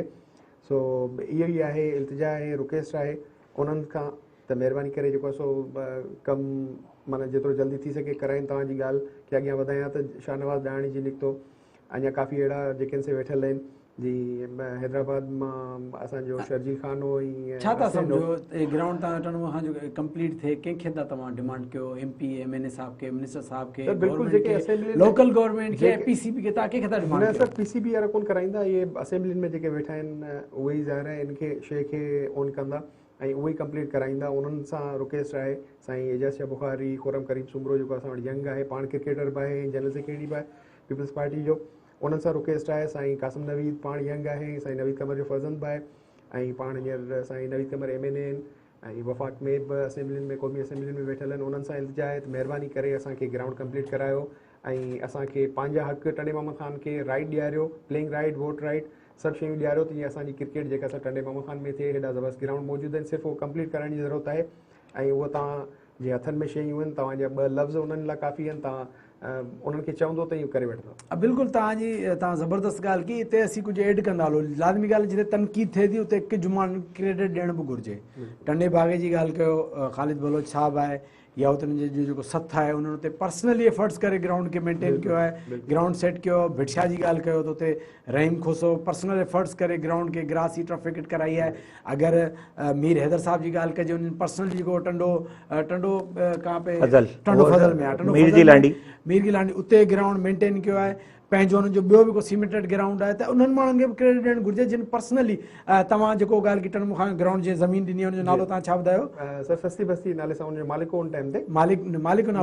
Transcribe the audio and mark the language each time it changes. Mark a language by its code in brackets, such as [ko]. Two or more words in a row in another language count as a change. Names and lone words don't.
[sd] सो इहो ई आहे, इल्तिजा आहे, रिक्वेस्ट आहे उन्हनि खां त महिरबानी करे जेको सो कमु माना जेतिरो जल्दी थी सघे कराइनि। तव्हांजी ॻाल्हि खे अॻियां वधायां त शाहनवाज़ ॾाणी जी निकितो, अञा काफ़ी अहिड़ा जेके से वेठल आहिनि जी हैदराबाद मां असांजो शर्जील खान हो ऐं छा था हसन हो। सम्झो ग्राउंड तव्हां टर्न खां जो कंप्लीट थिए कंहिंखे था तव्हां डिमांड कयो MP MNA साहब के मिनिस्टर साहब के सर, बिल्कुल जेके असेंबली में- [en] local government [sd] के जेके- PCB के तव्हां कंहिंखे था न डिमांड सर कयो PCB वारा कोन कराईंदा, इहे असेंबलियुनि में जेके वेठा आहिनि उहे ई ज़ाहिर आहे इनखे शइ खे ऑन कंदा ऐं उहे ई कंप्लीट कराईंदा। उन्हनि सां रिक्वेस्ट आहे साईं एजाज शाह बुखारी, खुरम करीम सुमरो जेको असां वटि यंग आहे, पाण क्रिकेटर बि आहे, जनरल सेक्रेटरी बि आहे पीपल्स पार्टी जो, उन्हनि सां रिक्वेस्ट आहे। साईं कासिम नवीद पाण यंग आहे, साईं नवीद कमर जो फर्ज़ंद बि आहे ऐं पाण हींअर साईं नवीद कमर MNA आहिनि ऐं वफ़ाक़ में बि असेंबलियुनि में क़ौमी असेंबलियुनि में वेठल आहिनि। उन्हनि सां इल्तिजा आहे त महिरबानी करे असांखे ग्राउंड कंप्लीट करायो ऐं असांखे पंहिंजा हक़ टंडे मामा ख़ान खे राइट ॾियारियो, [en] playing right, vote right, [sd] सभु शयूं ॾियारियो त जीअं असांजी क्रिकेट जेका असां टंडे मामा ख़ान में थिए। हेॾा ज़बरदस्त ग्राउंड मौजूदु आहिनि, सिर्फ़ु उहो कंप्लीट कराइण जी ज़रूरत आहे ऐं उहो तव्हां जे हथनि में शयूं आहिनि, तव्हांजा 2 लफ़्ज़ उन्हनि लाइ काफ़ी आहिनि, तव्हां उन्हनि खे चवंदो त इहो करे वठंदो। बिल्कुलु तव्हां ज़बरदस्त ॻाल्हि की हिते असीं कुझु ऐड कंदा हलो। लाज़मी ॻाल्हि जिते तनक़ीद थिए थी उते हिकु जुमान क्रेडिट ॾियण बि घुरिजे। टंडे बागे जी ॻाल्हि कयो, ख़ालिद बलोच साहब आहे या उते जो जेको सथ आहे उन्हनि उते [en] personally efforts [sd] करे ग्राउंड खे मेंटेन कयो आहे, ग्राउंड सेट कयो। भिटशा जी ॻाल्हि कयो त उते रहीम खोसो [en] personal efforts [sd] करे ग्राउंड खे ग्रास ही [en] turf wicket [sd] कराई आहे। अगरि मीर हैदर साहब जी ॻाल्हि कजे, उन्हनि पर्सनली जेको टंडो [ur] کہاں پے [sd] टंडो फज़ल में आहे, टंडो मीर फज़ल जी में, लांडी मीर की लांडी उते ग्राउंड मेंटेन कयो आहे। पंहिंजो उन्हनि जो ॿियो बि को सीमेंटेड ग्राउंड आहे त उन्हनि माण्हुनि खे बि क्रेडिट ॾियणु घुरिजे जिन पर्सनली तव्हां जेको ॻाल्हि की टन मूंखां ग्राउंड जी ज़मीन ॾिनी आहे, हुनजो नालो तव्हां छा ॿुधायो? सर सस्ती बस्ती नाले सां उनजो मालिक हो उन टाइम ते, मालिक जो नालो